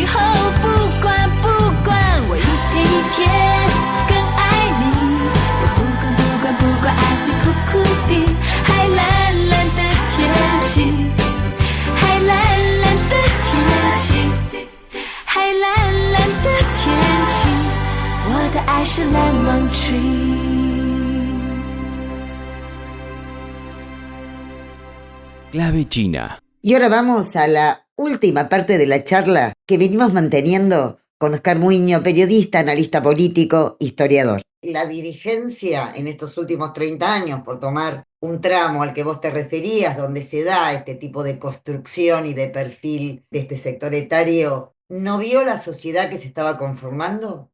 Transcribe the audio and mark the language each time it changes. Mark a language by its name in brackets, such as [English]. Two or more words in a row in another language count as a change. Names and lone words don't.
[Chinese] 哦，不管我一天一天更爱你，我不管爱会苦苦的，还蓝蓝的天气，还蓝蓝的天气，还蓝蓝的天气，我的爱是 [English] Lemon tree。 [Spanish] Clave China. Y ahora vamos a la última parte de la charla que venimos manteniendo con Oscar Muiño, periodista, analista político, historiador. La dirigencia en estos últimos 30 años, por tomar un tramo al que vos te referías, donde se da este tipo de construcción y de perfil de este sector etario, ¿no vio la sociedad que se estaba conformando?